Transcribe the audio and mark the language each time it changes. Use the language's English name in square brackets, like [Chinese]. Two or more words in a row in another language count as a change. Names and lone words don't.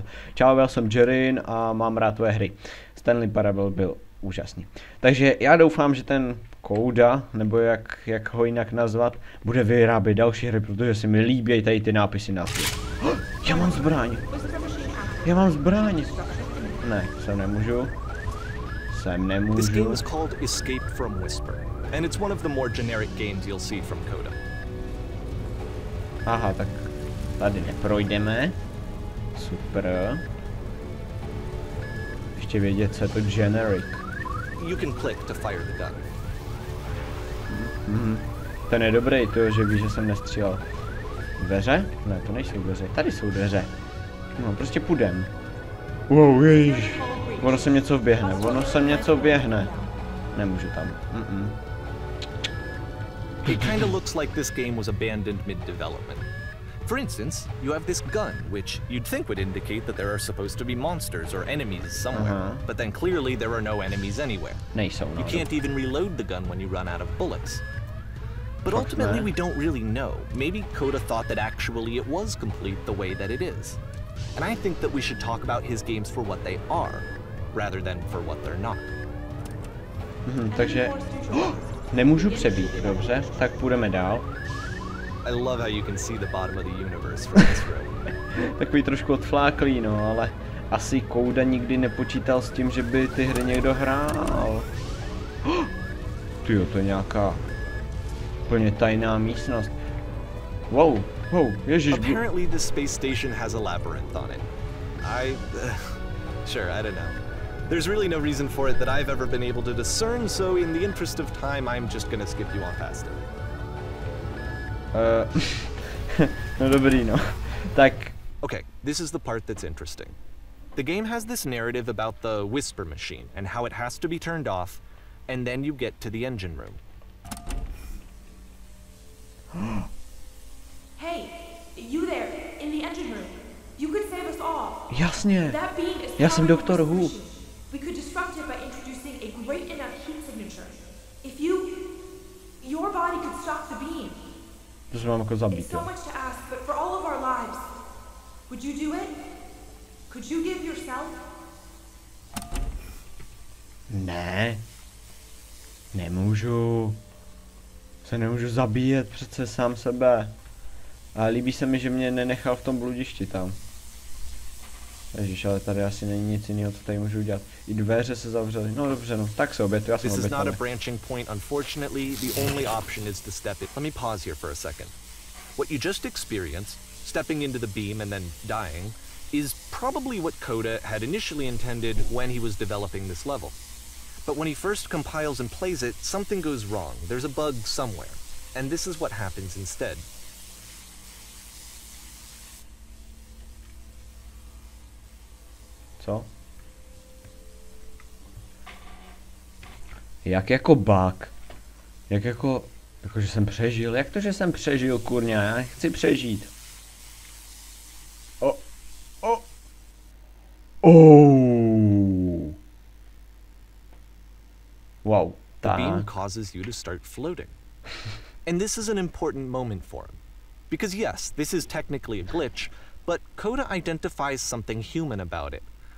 [Czech] Čau, já jsem Jerin a mám rád tvoje hry. Stanley Parable byl úžasný. Takže já doufám, že ten CODA, nebo jak ho jinak nazvat, bude vyrábět další hry, protože si mi líbí tady ty nápisy na svět. Já mám zbraň! Já mám zbraň! Ne, sem nemůžu. [English] This game is called Escape from Whisper, and it's one of the more generic games you'll see from CODA. [Czech] Aha, tak tady neprojdeme. Super. Ještě vědět, co je to generic. [English] You can click to fire the gun. [Czech] Ten je dobrý, to, že víš, že jsem nestřílel. Dveře? Ne, to nejsou dveře, tady jsou dveře. No, prostě půjdem. Wow, ježiš. Ono se něco vběhne, Nemůžu tam. [English] It kind of looks like this game was abandoned mid-development. For instance, you have this gun, which you'd think would indicate that there are supposed to be monsters or enemies somewhere, but then clearly there are no enemies anywhere. You can't even reload the gun when you run out of bullets. But ultimately we don't really know. Maybe CODA thought that actually it was complete the way that it is. And I think that we should talk about his games for what they are, rather than for what they're not. [Czech] Takže nemůžu přebít, dobře, tak půjdeme dál. [English] I love how you can see the bottom of the universe from this room. [Czech] Takový trošku odfláklý, no, ale asi CODA nikdy nepočítal s tím, že by ty hry někdo hrál. Tyjo, to je nějaká úplně tajná místnost. Wow, ježiš. [English] Apparently the space station has a labyrinth on it. Sure, I don't know. There's really no reason for it that I've ever been able to discern, so in the interest of time, I'm just gonna skip you on past it. [Czech] No dobrý, no. Tak. [English] Okay, this is the part that's interesting. The game has this narrative about the whisper machine and how it has to be turned off, and then you get to the engine room. Hey, you there, in the engine room. You could save us all. [Czech] Jasně. [English] That beam is [Czech] Já jsem doktor Who. [English] We could disrupt it by introducing a great enough heat signature. If your body could stop the beam. [Czech] To se mám jako zabít, [English] It's so much to ask, but for all of our lives, would you do it? Could you give yourself? [Czech] Ne. Nemůžu. Se nemůžu zabíjet přece sám sebe. A líbí se mi, že mě nenechal v tom bludišti tam. Ježiš, ale tady asi není nic jiného, co tady můžu udělat. I dveře se zavřely. No dobře, no, tak se obětuji, já jsem [English] This is not a [Czech] obětaný. [English] branching point, unfortunately. The only option is to step it. Let me pause here for a second. What you just experienced, stepping into the beam and then dying, is probably what CODA had initially intended when he was developing this level. But when he first compiles and plays it, something goes wrong. There's a bug somewhere. And this is what happens instead. [Czech] Co? Jak jako bug? Jak jako že jsem přežil? Jak to, že jsem přežil, kurňa? Já chci přežít. Wow. [English] The beam causes you to start floating. And this is an important moment for him. Because yes, this is technically a glitch, but CODA identifies something human about it.